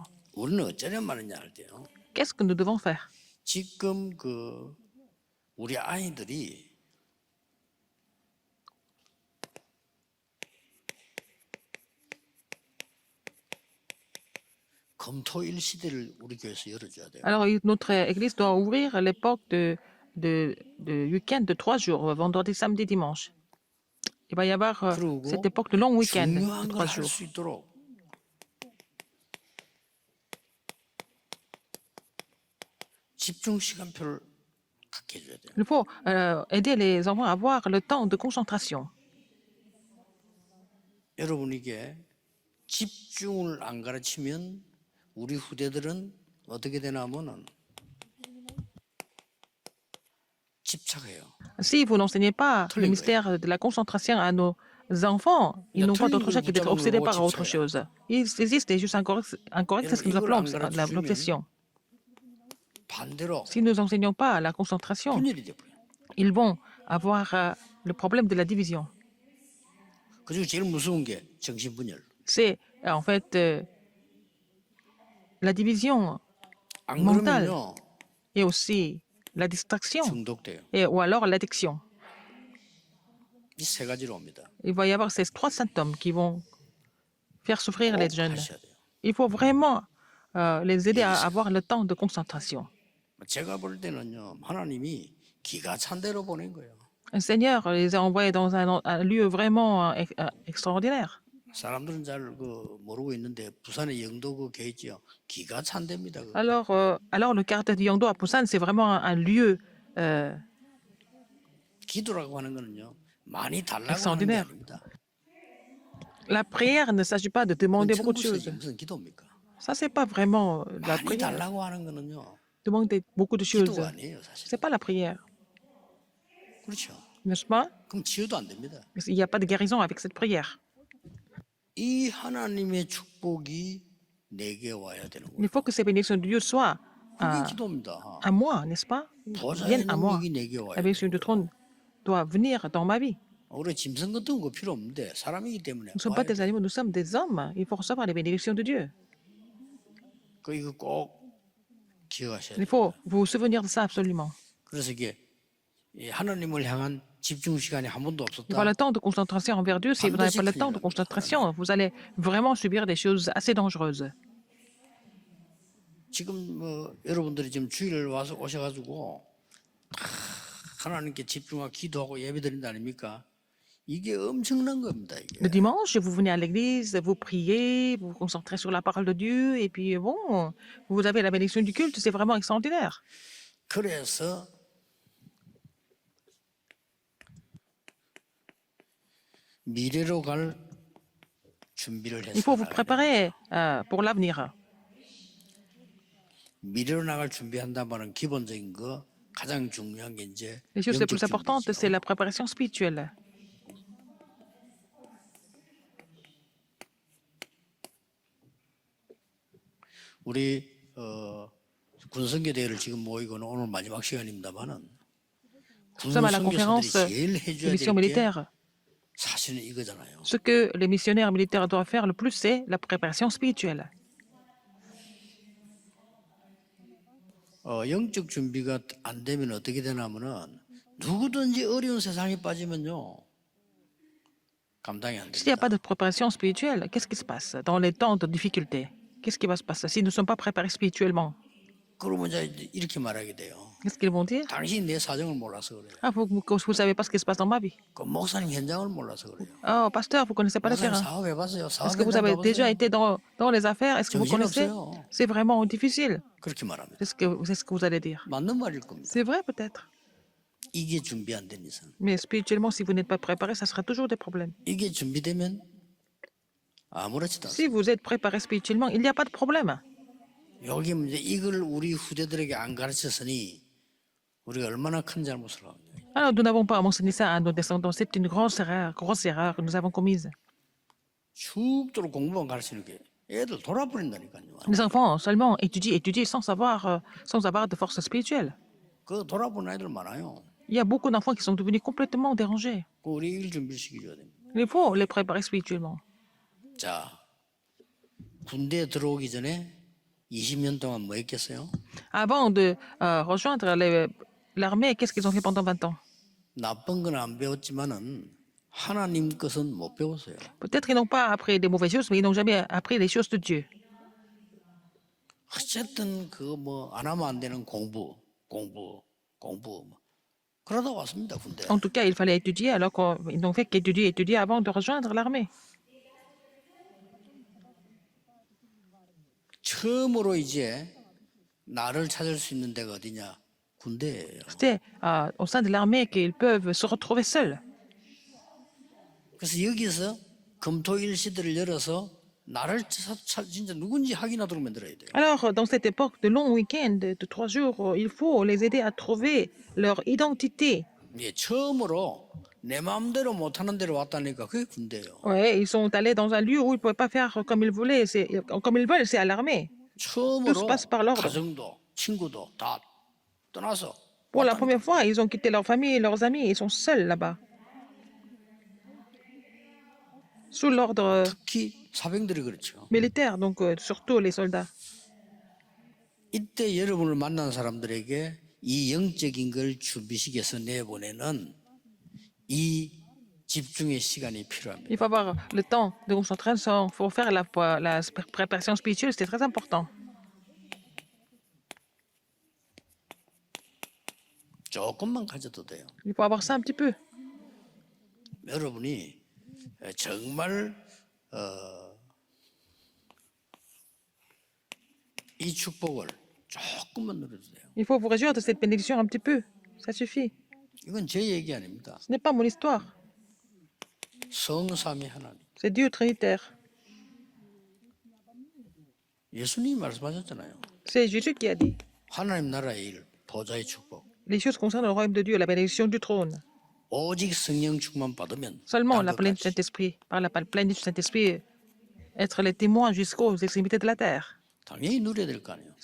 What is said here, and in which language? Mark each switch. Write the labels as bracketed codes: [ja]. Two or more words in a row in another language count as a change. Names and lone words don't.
[ko] 우리는 어쩌냐 말이냐 할 때요. [fr] Qu'est-ce que nous devons faire? [ko] 지금 우리 아이들이 금토일 시대를 우리 교회에서 열어줘야 돼요. [fr] Alors, notre église doit ouvrir l'époque de week-end de 3 jours, vendredi, samedi, dimanche. Il va y avoir [ko] 그리고 [fr] cette époque de long week-end de [ko] 중요한 [fr] 3 [ko] 걸 할 [fr] jours. [ko] 수 있도록 집중 시간표를 갖게 해줘야 돼요. [fr] Il faut aider les enfants à avoir le temps de concentration. [ko] 여러분 이게 집중을 안 가르치면 우리 후대들은 어떻게 되나 하면은 집착해요. [fr] Si vous n'enseignez pas le mystère de la concentration à nos enfants, ils n'ont pas d'autre choix que d'être obsédés par autre chose. Il existe des choses incorrectes, c'est ce que nous appelons l'obsession. [ko] 반대로 [fr] Si nous n'enseignons pas la concentration, [ko] 분열이 돼버려요. [fr] ils vont avoir le problème de la division. [ko] 그리고 제일 무서운 게 정신분열. [fr] C'est en fait la division [ko] 안 [fr] mentale [ko] 그러면요 [fr] et aussi la distraction [ko] 중독돼요. [fr] ou alors l'addiction. [ko] 이 세 가지로 옵니다. [fr] Il va y avoir ces 3 symptômes qui vont faire souffrir les [ko] 꼭 [fr] jeunes. [ko] 하셔야 돼요. [fr] Il faut vraiment les aider à avoir le temps de concentration. [ko] 제가 볼 때는요 하나님이 기가 찬 대로 보낸 거예요. [fr] Le Seigneur les a envoyés dans un lieu vraiment extraordinaire. [ko] 사람들은 잘 모르고 있는데 부산에 영도 교회 있지요. 기가 찬 데입니다. [fr] Alors le quartier de Yangdo à Busan, c'est vraiment un lieu [ko] 기도라고 하는 거는요 많이 달라고 하는 게 [fr] extraordinaire. [ko] 아닙니다. [fr] La prière ne s'agit pas de demander beaucoup de choses. [ko] 무슨 기도입니까? [fr] Ça, c'est pas vraiment la [ko] 많이 [fr] prière. [ko] 달라고 하는 거는요 [fr] Demander beaucoup de choses, [ko] 기도가 아니에요 사실. [fr] c'est pas la prière, [ko] 그렇죠. [fr] n'est-ce pas? [ko] 그럼 치유도 안 됩니다. [fr] Il n'y a pas de guérison avec cette prière. [ko] 이 하나님의 축복이 내게 와야 되는 거예요. [fr] Il faut que ces bénédictions de Dieu soient [ko] 그게 기도입니다. [fr] à moi, n'est-ce pas? [ko] 보좌의 [fr] Viennent à moi. [ko] 능력이 내게 와야 [fr] La [ko] 돼요. [fr] bénédiction du trône doit venir dans ma vie. [ko] 우리 짐승 같은 거 필요 없는데 사람이기 때문에 [fr] Nous ne sommes pas [ko] 와야 [fr] des [ko] 돼요. [fr] animaux, nous sommes des hommes. Il faut recevoir les bénédictions de Dieu. [ko] 이거 꼭 기억하셔야 [fr] Il [ko] 돼요. [fr] faut vous souvenir de ça absolument. [ko] 그래서 이게 이 하나님을 향한 집중 시간이 한 번도 [fr] Il faut [ko] 없었다. [fr] le temps de concentration envers Dieu. Si vous n'avez pas le temps de concentration, vous allez vraiment subir des choses assez dangereuses. [ko] 지금 여러분들이 지금 주일 와서 오셔가지고 하나님께 집중하고 기도하고 예배드린다 아닙니까? 이게 엄청난 겁니다. 이게. [fr] Le dimanche, vous venez à l'église, vous priez, vous vous concentrez sur la parole de Dieu, et puis bon, vous avez la bénédiction du culte, c'est vraiment extraordinaire. [ko] 그래서 미래로 갈 준비를 [fr] Il faut vous [ko] 해서 [fr] préparer pour l'avenir. [ko] 미래로 나갈 준비한다 말은 기본적인 거 가장 중요한 게 이제 [fr] Les choses les [ko] 영적 [fr] plus importantes, [ko] 준비죠. [fr] c'est la préparation spirituelle. [ko] 우리 군성교 대회를 지금 모이고는 오늘 마지막 시간입니다만은 [fr] Nous sommes à la conférence [ko] 군성교사들이 제일 [fr] des [ko] 해줘야 [fr] missions [ko] 될 게 [fr] militaires. [ko] 사실은 이거잖아요. [fr] Ce que les missionnaires militaires doivent faire le plus, c'est la préparation spirituelle. [ko] 영적 준비가 안 되면 어떻게 되냐면은 누구든지 어려운 세상에 빠지면요 감당이 안 [fr] S'il n'y a [ko] 됩니다. [fr] pas de préparation spirituelle, qu'est-ce qui se passe dans les temps de difficulté? Qu'est-ce qui va se passer si nous ne sommes pas préparés spirituellement? [ko] 그러면 이제 이렇게 말하게 돼요. [fr] Qu'est-ce qu'ils vont dire? [ko] 당신이 내 사정을 몰라서 그래요. [fr] Ah, vous ne savez pas ce qui se passe dans ma vie. [ko] 그 목사님 현장을 몰라서 그래요. [fr] Oh, pasteur, vous ne connaissez pas le [ko] 목사님 [fr] terrain. [ko] 사업해봤어요. [fr] Est-ce que vous [ko] 사업 [fr] avez [ko] 현장 [fr] déjà [ko] 가보세요. [fr] été dans les affaires? Est-ce que vous connaissez? [ko] 정신없어요. [fr] C'est vraiment difficile. [ko] 그렇게 말합니다. [fr] C'est ce que vous allez dire. [ko] 맞는 말일 겁니다. [fr] C'est vrai peut-être. [ko] 이게 준비 안 된 이상. [fr] Mais spirituellement, si vous n'êtes pas préparé, ça sera toujours des problèmes. [ko] 이게 준비되면 아무렇지도 [fr] Si [ko] 않습니다. [fr] vous êtes préparé spirituellement, il n'y a pas de problème. [ko] 여기 이제 이걸 우리 후대들에게 안 가르쳤으니 우리가 얼마나 큰 잘못을 하고 있냐. [fr] Alors, nous n'avons pas enseigné ça à nos descendants. C'est une grosse erreur que nous avons commise. [ko] 죽도록 공부만 가르치는 게 애들 돌아버린다니까요. [fr] Les enfants seulement étudient sans avoir de force spirituelle. [ko] 그 돌아보는 애들 많아요. [fr] Il y a beaucoup d'enfants qui sont devenus complètement dérangés. [ko] 그 우리 일 준비시켜줘야 됩니다. [fr] Il faut les préparer spirituellement. [ko] 자, 군대에 들어오기 전에 20년 동안 뭐 했겠어요? [fr] Avant de rejoindre l'armée, qu'est-ce qu'ils ont fait pendant 20 ans? [ko] 나쁜 건 안 배웠지만은 하나님 것은 못 배웠어요. [fr] Peut-être qu'ils n'ont pas appris des mauvaises choses, mais ils n'ont jamais appris les choses de Dieu. [ko] 어쨌든 그 뭐 안 하면 안 되는 공부. 뭐. 그러다 왔습니다, 군대. [fr] En tout cas, il fallait étudier, alors qu'ils n'ont fait qu'étudier avant de rejoindre l'armée. [ko] 처음으로 이제 나를 찾을 수 있는 데가 어디냐? 군대예요. [fr] C'était au sein de l'armée qu'ils peuvent se retrouver seuls. [ko] 그래서 여기서 금토일 시대를 열어서 나를 진짜 누군지 확인하도록 만들어야 돼요. [fr] Alors, dans cette époque de long week-end, de 3 jours, il faut les aider à trouver leur identité. [ko] 예, 처음으로 내 마음대로 못하는 데로 왔다니까 그게 군대예요. [fr] Ouais, ils sont allés dans un lieu où ils ne pouvaient pas faire comme ils voulaient, comme ils veulent, c'est à l'armée. Tout se [ko] 처음으로 [fr] passe par l'ordre. [ko] 가정도 친구도 다 떠나서 [fr] Pour la [ko] 왔다니까. [fr] première fois, ils ont quitté leur famille et leurs amis, ils sont seuls là-bas. Sous l'ordre [ko] 특히 사병들이 그렇죠. [fr] militaire, donc surtout les soldats. [ko] 이때 여러분을 만난 사람들에게 이 영적인 걸 준비시켜서 내보내는 이 집중의 시간이 필요합니다. [fr] Il faut avoir le temps de concentration pour faire la préparation spirituelle, c'est très important. [ko] 조금만 가져도 돼요. [fr] Il faut avoir ça un petit peu. [ko] 여러분이 정말 이 축복을 조금만 누려도 돼요. [fr] Il faut vous réjouir de cette bénédiction un petit peu. Ça suffit. [ko] 이건 제 얘기 아닙니다. [fr] Ce n'est pas mon histoire. [ko] 성삼위 하나님. [fr] C'est Dieu trinitaire. [ko] 예수님이 말씀하셨잖아요. [fr] C'est Jésus qui a dit. [ko] 하나님 나라의 일, 보좌의 축복. [fr] Les choses concernant le royaume de Dieu, la bénédiction du trône. [ko] 오직 성령 충만 받으면 [fr] Seulement [ko] 다 [fr] la pleine du [ko] 그것까지. [fr] Saint-Esprit, par la pleine du Saint-Esprit, être les témoins jusqu'aux extrémités de la terre. [ko] 당연히 누려야 될 거 아니에요.